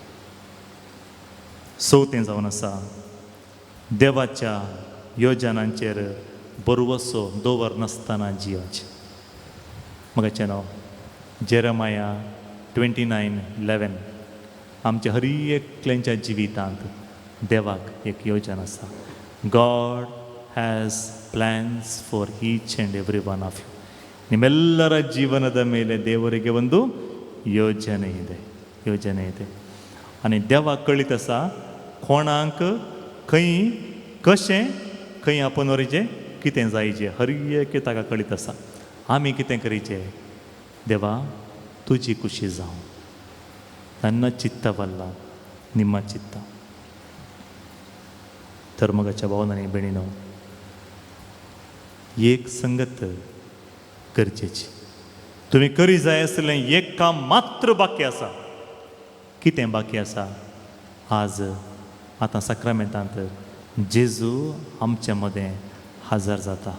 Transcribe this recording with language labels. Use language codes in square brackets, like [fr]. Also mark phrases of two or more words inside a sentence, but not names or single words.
[kok] तें जावन आसा देवाच्या योजनांचेर बरवसो दवर नासतना जियोचें. म्हाका नांव जेरमाया 29:11. आमच्या हर एकल्याच्या जिवितांत देवाक एक योजना आसा. [en] God has plans for each and every one of you. [kn] ನಿಮ್ಮೆಲ್ಲರ ಜೀವನದ ಮೇಲೆ ದೇವರಿಗೆ ಒಂದು ಯೋಜನೆ ಇದೆ, ಯೋಜನೆ ಇದೆ. [kok] आणि देवाक कळीत आसा कोणाक खंय कशें खंय आपूण व्हरचें, कितें जायचें, हर एक ताका कळीत आसा. आमी कितें करीचें, देवा तुजी खुशी जावं, [kn] ನನ್ನ ಚಿತ್ತವಲ್ಲ ನಿಮ್ಮ ಚಿತ್ತ. [kok] धर्मगाच्या भावनांनी बेणीनो, एक संगत गरजेची. तुम्ही करी जाय आसलें एक काम मात्र बाकी आसा. कितें बाकी आसा? आज आतां सक्रामेंतांत जेजू आमच्या मदें हजर जाता.